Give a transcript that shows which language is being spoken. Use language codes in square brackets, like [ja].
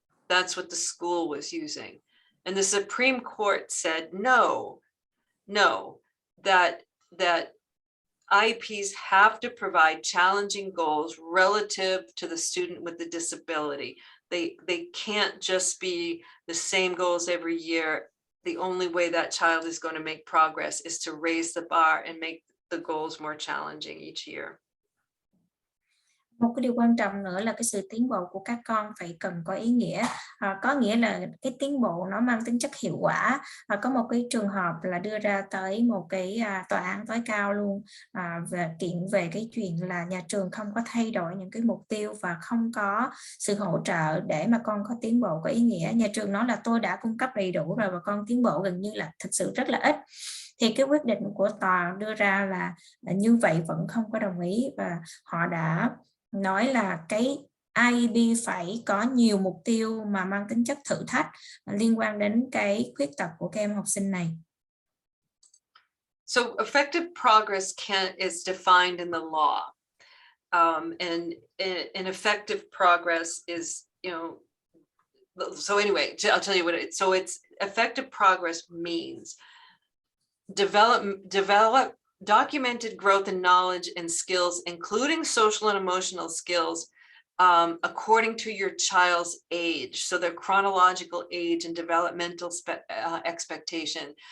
[en] That's what the school was using. And the Supreme Court said, no, that IEPs have to provide challenging goals relative to the student with the disability. They can't just be the same goals every year. The only way that child is going to make progress is to raise the bar and make the goals more challenging each year. [vi] Một cái điều quan trọng nữa là cái sự tiến bộ của các con phải cần có ý nghĩa, có nghĩa là cái tiến bộ nó mang tính chất hiệu quả. Có một cái trường hợp là đưa ra tới một cái tòa án tối cao luôn về kiện về cái chuyện là nhà trường không có thay đổi những cái mục tiêu và không có sự hỗ trợ để mà con có tiến bộ có ý nghĩa. Nhà trường nói là tôi đã cung cấp đầy đủ rồi và con tiến bộ gần như là thực sự rất là ít. Thì cái quyết định của tòa đưa ra là như vậy vẫn không có đồng ý, và họ đã nói là cái IEP phải có nhiều mục tiêu mà mang tính chất thử thách liên quan đến cái khuyết tật của các em học sinh này. [en] So effective progress is defined in the law. And effective progress is, so anyway, I'll tell you what it's effective progress means develop documented growth in knowledge and skills, including social and emotional skills, according to your child's age, so their chronological age and developmental expectation.